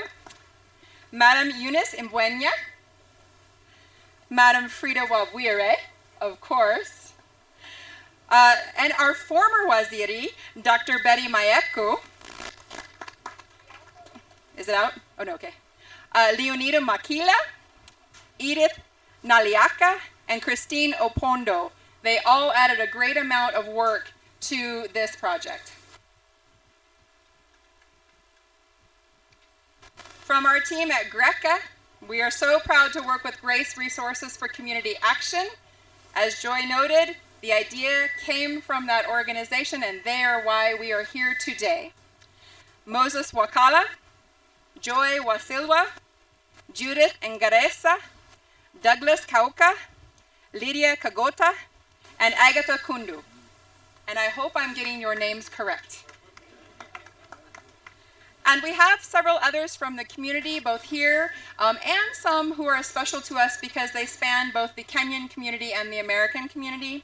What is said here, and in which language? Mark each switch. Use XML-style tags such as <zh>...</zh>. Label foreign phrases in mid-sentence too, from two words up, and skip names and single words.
<en>Madam Eunice Mbwenya. Madam Frida Wabwire, of course. And our former Waziri, Dr. Betty Mayeku. Is it out? Oh, no, okay. Leonida Makila, Edith Naliaka, and Christine Opondo. They all added a great amount of work to this project. From our team at Greca, we are so proud to work with Grace Resources for Community Action. As Joy noted, the idea came from that organization, and they are why we are here today. Moses Wakala, Joy Wasilwa, Judith Ngaresa, Douglas Kauka, Lydia Kagota, and Agatha Kundu. And I hope I'm getting your names correct. And we have several others from the community, both here and some who are special to us because they span both the Kenyan community and the American community.</en>